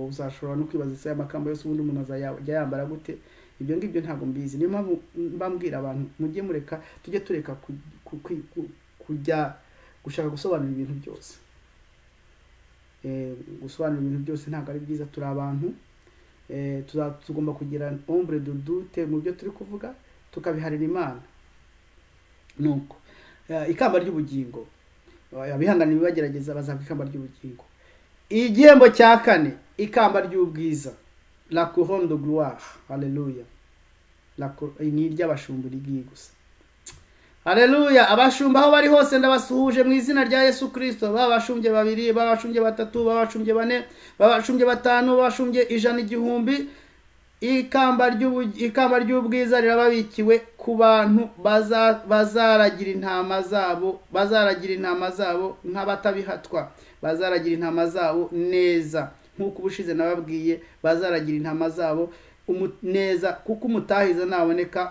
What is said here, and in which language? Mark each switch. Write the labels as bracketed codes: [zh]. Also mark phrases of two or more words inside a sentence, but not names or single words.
[rw] Uzashobora no kwibaza se amakamba yose ubundi umuntu azajya yambara gute? Ibyo ngibyo ntabwo mbizi. Niyo mpamvu mbambwira abantu mujye mureka, tujye tureka kujya gushaka gusobanura ibintu byose. Gusobanura ibintu byose ntabwo ari byiza. Turi abantu, tugomba kugira [fr] ombre de doute [rw] mu byo turi kuvuga, tukabiharira Imana. Nuko ikamba ry'ubugingo, abihanganiye bagerageza bazahabwa ikamba ry'ubugingo. igihembo cya kane, ikamba ry'ubwiza, [fr] la couronne de gloire. [rw] Haleluya. Ni iry'abashumba rigiye gusa. Haleluya. Abashumba aho bari hose ndabasuhuje mu izina rya Yesu Kristo. Babashumbye babiri, babashumbye batatu, babashumbye bane, babashumbye batanu, babashumbye 100,000. Ikamba ry'ubwiza rirababikiwe ku bantu bazaragira intama zabo nk'abatabihatwa, bazaragira intama zabo neza nk'uko ubushize nababwiye, bazaragira intama zabo neza kuko umutahiza naboneka.